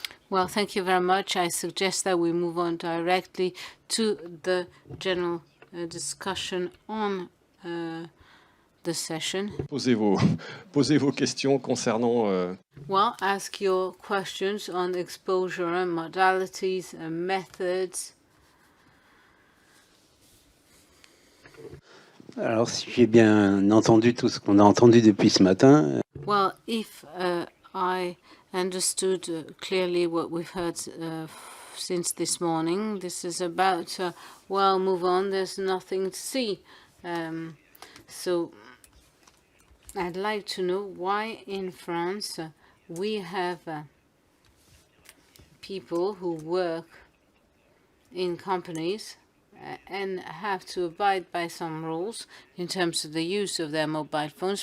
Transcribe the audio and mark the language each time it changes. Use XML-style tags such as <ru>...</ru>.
<en>Well, thank you very much. I suggest that we move on directly to the general discussion on the session.</en> <fr>Posez vos questions concernant...</fr> <en>Well, ask your questions on exposure, modalities, methods.</en> <fr>Alors, si j'ai bien entendu tout ce qu'on a entendu depuis ce matin...</fr> <en>Well, if I understood clearly what we've heard since this morning, this is about, move on, there's nothing to see. So I'd like to know why in France we have people who work in companies and have to abide by some rules in terms of the use of their mobile phones.</en>